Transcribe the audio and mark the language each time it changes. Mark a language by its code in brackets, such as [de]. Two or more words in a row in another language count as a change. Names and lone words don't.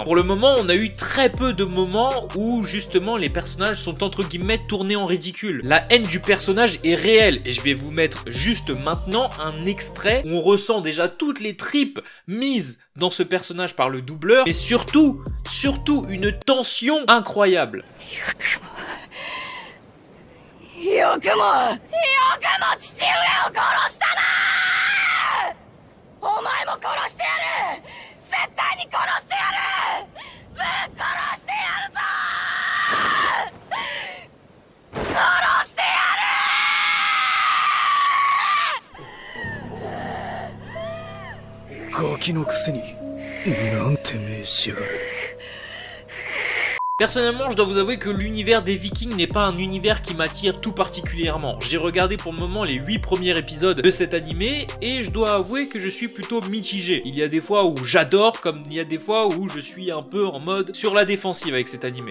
[fr] Pour le moment, on a eu très peu de moments où justement les personnages sont entre guillemets tournés en ridicule. La haine du personnage est réelle et je vais vous mettre juste maintenant un extrait où on ressent déjà toutes les tripes mises dans ce personnage par le doubleur et surtout une tension incroyable. [ja] よくも父上を殺したな！お前も殺してやる！絶対に殺してやる！ぶっ殺してやるぞ！殺してやる！ガキのくせになんて命しやがる。 [fr] Personnellement, je dois vous avouer que l'univers des Vikings n'est pas un univers qui m'attire tout particulièrement. J'ai regardé pour le moment les 8 premiers épisodes de cet animé et je dois avouer que je suis plutôt mitigé. Il y a des fois où j'adore, comme il y a des fois où je suis un peu en mode sur la défensive avec cet animé.